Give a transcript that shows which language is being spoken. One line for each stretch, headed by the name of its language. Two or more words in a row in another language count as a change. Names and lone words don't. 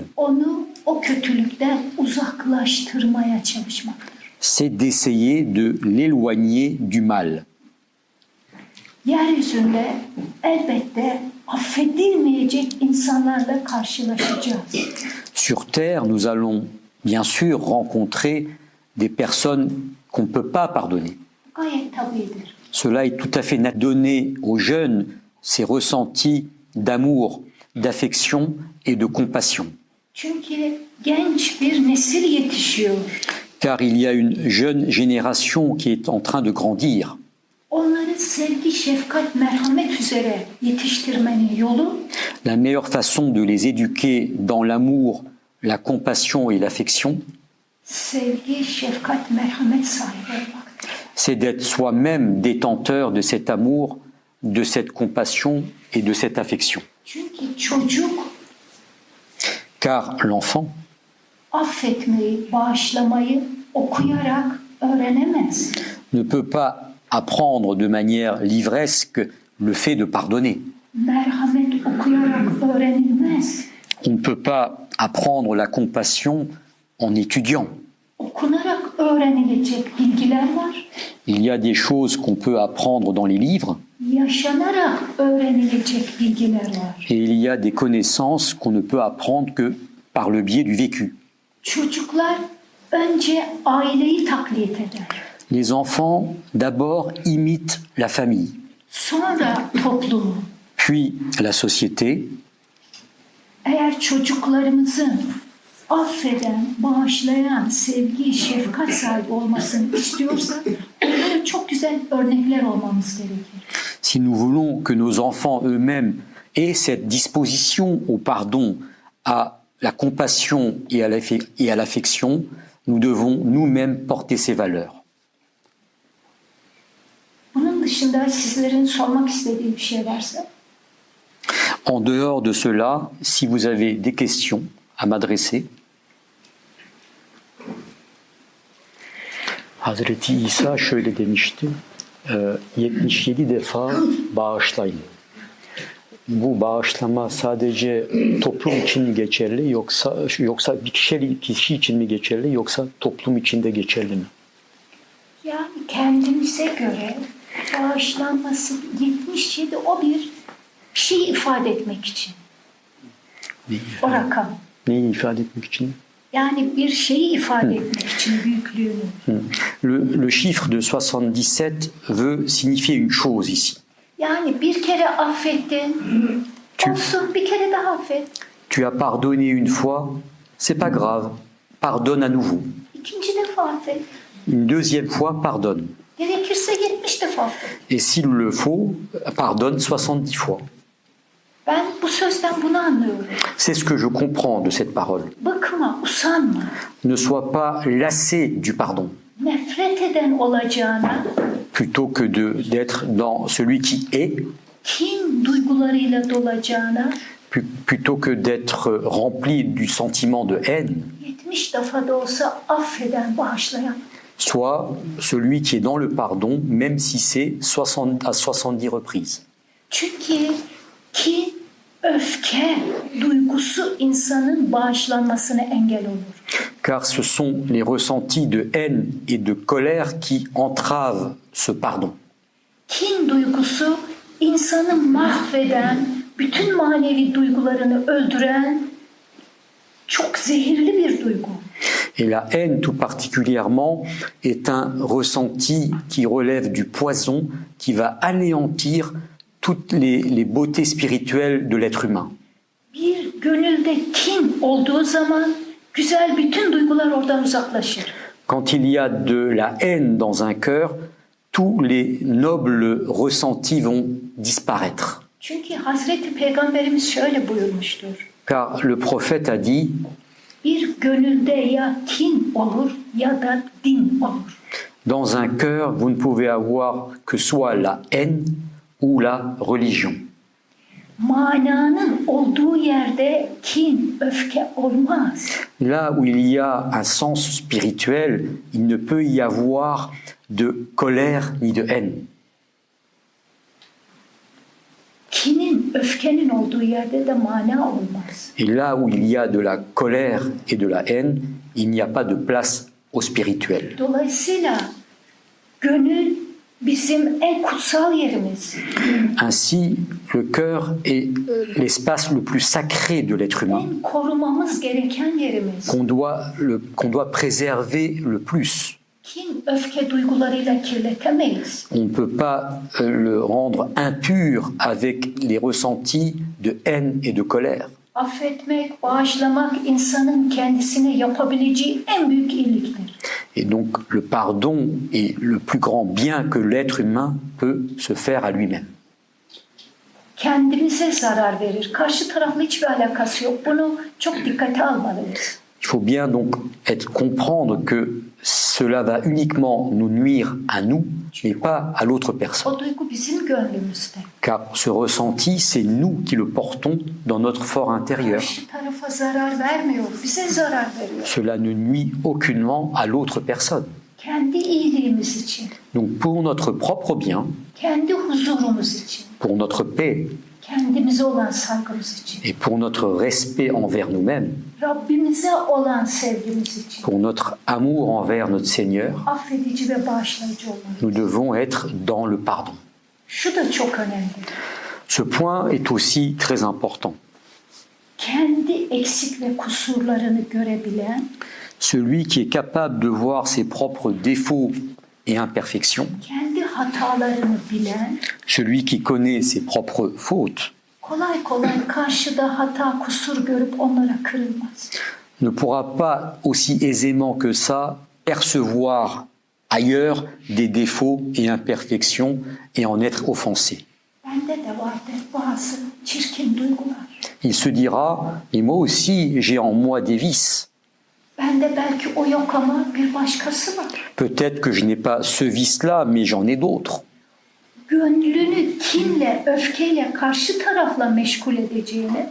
Turkish: onu o kötülükten uzaklaştırmaya çalışmaktır.
French: c'est d'essayer de l'éloigner du mal.
Turkish: Yeryüzünde elbette affedilmeyecek insanlarla karşılaşacağız.
French: Sur Terre, nous allons bien sûr rencontrer des personnes qu'on ne peut pas pardonner.
Turkish: Gayet tabidir.
French: Cela est tout à fait donné aux jeunes, ces ressentis d'amour, d'affection et de compassion.
Turkish: Çünkü genç bir nesil yetişiyor.
French: Car il y a une jeune génération qui est en train de grandir.
Turkish: Onları sevgi, şefkat, merhamet üzere yetiştirmenin yolu
French: La meilleure façon de les éduquer dans l'amour, la compassion et l'affection,
Turkish: sevgi, şefkat, merhamet sahibi olmaktır.
French: c'est d'être soi-même détenteur de cet amour, de cette compassion et de cette affection.
Turkish: Çünkü çocuk
French: Car l'enfant
Turkish: affetmeyi, bağışlamayı okuyarak öğrenemez.
French: ne peut pas apprendre de manière livresque le fait de pardonner.
Turkish: Merhamet okuyarak öğrenilmez.
French: On ne peut pas apprendre la compassion en étudiant.
Turkish: Okunarak öğrenilecek bilgiler var.
French: Il y a des choses qu'on peut apprendre dans les livres
Turkish: Yaşanarak öğrenilecek bilgiler var.
French: et il y a des connaissances qu'on ne peut apprendre que par le biais du vécu.
Turkish: Çocuklar önce aileyi taklit eder.
French: Les enfants d'abord imitent la famille,
Turkish: Sonra toplumu.
French: puis la société.
Turkish: Eğer çocuklarımızın affeden, bağışlayan, sevgi, şefkat sahibi olmasını istiyorsak onlara çok güzel örnekler olmamız gerekir.
French: Si nous voulons que nos enfants eux-mêmes aient cette disposition au pardon, à la compassion et à l'affection, nous devons nous-mêmes porter ces valeurs.
Turkish: Bunun dışında sizlerin sormak istediği bir şey varsa
French: En dehors de cela, si vous avez des questions à m'adresser,
Turkish: Hazreti İsa şöyle demişti, 77 defa bağışlayın. Bu bağışlama sadece toplum için mi geçerli yoksa bir kişi için mi geçerli yoksa toplum için de geçerli mi? yani kendimize göre bağışlanması 77 o bir şey ifade etmek için. O rakam. Neyi ifade etmek için? Yani bir şeyi ifade etmek için büyüklüğünü.
French: Le chiffre de 77 veut signifier une chose ici.
Turkish: Yani bir kere affettin. Olsun bir kere daha affet.
French: Tu as pardonné une fois, c'est pas grave, pardonne à nouveau.
Turkish: İkinci defa affet.
French: Une deuxième fois, pardonne.
Turkish: Gerekirse 70 defa affet.
French: Et s'il le faut, pardonne 70 fois.
Turkish: Ben bu sözden bunu anlıyorum.
French: C'est ce que je comprends de cette parole.
Turkish: Bakma, usanma.
French: Ne sois pas lassé du pardon,
Turkish: Nefret eden olacağına
French: plutôt que d'être dans celui qui est,
Turkish: kin duygularıyla dolacağına
French: plutôt que d'être rempli du sentiment de haine.
Turkish: 70 defa da olsa affeden, bağışlayan.
French: Soit celui qui est dans le pardon, même si c'est 60 à 70 reprises.
Turkish: Çünkü kin, öfke duygusu insanın bağışlanmasına engel olur.
French: Car ce sont les ressentis de haine et de colère qui entravent ce pardon.
Turkish: Kin duygusu insanı mahveden, bütün manevi duygularını öldüren çok zehirli bir duygu.
French: Et la haine tout particulièrement est un ressenti qui relève du poison qui va anéantir toutes les beautés spirituelles de l'être humain.
Turkish: Bir gönülde kin olduğu zaman güzel bütün duygular oradan uzaklaşır.
French: Quand il y a de la haine dans un cœur, tous les nobles ressentis vont disparaître.
Turkish: Çünkü Hazreti Peygamberimiz şöyle buyurmuştur.
French: Car le prophète a dit,
Turkish: Bir gönülde ya kin olur ya da din olur.
French: dans un cœur, vous ne pouvez avoir que soit la haine ou la religion.
Turkish: Mananın olduğu yerde kin, öfke olmaz.
French: Là où il y a un sens spirituel, il ne peut y avoir de colère ni de haine.
Turkish: Kinin, öfkenin olduğu yerde de mana olmaz.
French: Et là où il y a de la colère et de la haine, il n'y a pas de place au spirituel.
Turkish: Dolayısıyla gönül bizim en kutsal yerimiz.
French: Ainsi, le cœur est l'espace le plus sacré de l'être humain,
Turkish: En korumamız gereken yerimiz.
French: qu'on doit préserver le plus.
Turkish: Kin, öfke duygularıyla kirletemeyiz.
French: On ne peut pas le rendre impur avec les ressentis de haine et de colère.
Turkish: Affetmek, bağışlamak insanın kendisine yapabileceği en büyük iyiliktir.
French: Et donc le pardon est le plus grand bien que l'être humain peut se faire à lui-même.
Turkish: Kendimize zarar verir. Karşı tarafla hiçbir alakası yok. Bunu çok dikkate almalıyız.
French: Il faut bien donc comprendre que cela va uniquement nous nuire à nous, mais pas à l'autre personne.
Turkish: O duygu bizim gönlümüzde.
French: Car ce ressenti, c'est nous qui le portons dans notre fort intérieur.
Turkish: Karşı tarafa zarar vermiyor. Bize zarar veriyor.
French: Cela ne nuit aucunement à l'autre personne.
Turkish: Kendi iyiliğimiz için,
French: Donc pour notre propre bien,
Turkish: kendi huzurumuz için,
French: pour notre paix
Turkish: kendimize olan saygımız için,
French: et pour notre respect envers nous-mêmes,
Turkish: Rabbimize olan sevgimiz için
French: pour notre amour envers notre Seigneur,
Turkish: affedici ve bağışlayıcı olmalıyız.
French: nous devons être dans le pardon.
Turkish: Şu da çok önemli.
French: Ce point est aussi très important.
Turkish: Kendi eksik ve kusurlarını görebilen,
French: Celui qui est capable de voir ses propres défauts et imperfections,
Turkish: kendi hatalarını bilen,
French: celui qui connaît ses propres fautes,
Turkish: kolay kolay karşıda hata, kusur görüp onlara kırılmaz.
French: ne pourra pas aussi aisément que ça percevoir ailleurs des défauts et imperfections et en être offensé.
Turkish: Bende de vardır bazı çirkin duygular.
French: Il se dira, mais moi aussi j'ai en moi des vices.
Turkish: Bende belki o yok ama bir başkası var.
French: Peut-être que je n'ai pas ce vice-là, mais j'en ai d'autres.
Turkish: Gönlünü kinle, öfkeyle karşı tarafla meşgul edeceğine,